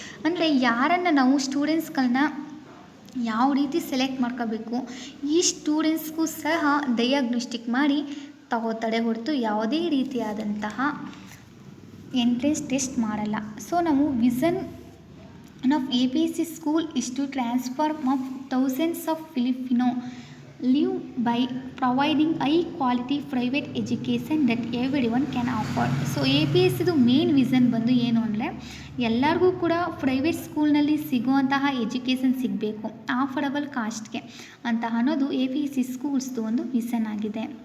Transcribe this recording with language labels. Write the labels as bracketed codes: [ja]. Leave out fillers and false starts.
[kn] ಅಂದರೆ ಯಾರನ್ನು ನಾವು ಸ್ಟೂಡೆಂಟ್ಸ್ಗಳನ್ನ ಯಾವ ರೀತಿ ಸೆಲೆಕ್ಟ್ ಮಾಡ್ಕೋಬೇಕು ಈ ಸ್ಟೂಡೆಂಟ್ಸ್ಗೂ ಸಹ ಡಯಾಗ್ನೋಸ್ಟಿಕ್ ಮಾಡಿ ತಗೋತಾರೆ ಹೊರತು ಯಾವುದೇ ರೀತಿಯಾದಂತಹ ಎಂಟ್ರೆನ್ಸ್ ಟೆಸ್ಟ್ ಮಾಡಲ್ಲ. [en] so [kn] ನಾವು [en] Vision of APC school is to transform of thousands of Filipino live by providing high quality private education that everyone can afford. [kn] So A P S ಇದು ಮೇನ್ ವಿಷನ್ ಬಂದು ಏನು ಅಂದರೆ ಎಲ್ಲರಿಗೂ ಕೂಡ private ಸ್ಕೂಲ್ನಲ್ಲಿ ಸಿಗುವಂತಹ ಎಜುಕೇಷನ್ ಸಿಗಬೇಕು ಆಫರ್ಡಬಲ್ ಕಾಸ್ಟ್ಗೆ ಅಂತ ಅನ್ನೋದು ಎ ಪಿ ಎಸ್ ಸಿ ಸ್ಕೂಲ್ಸ್ದು ಒಂದು ವಿಷನ್ ಆಗಿದೆ.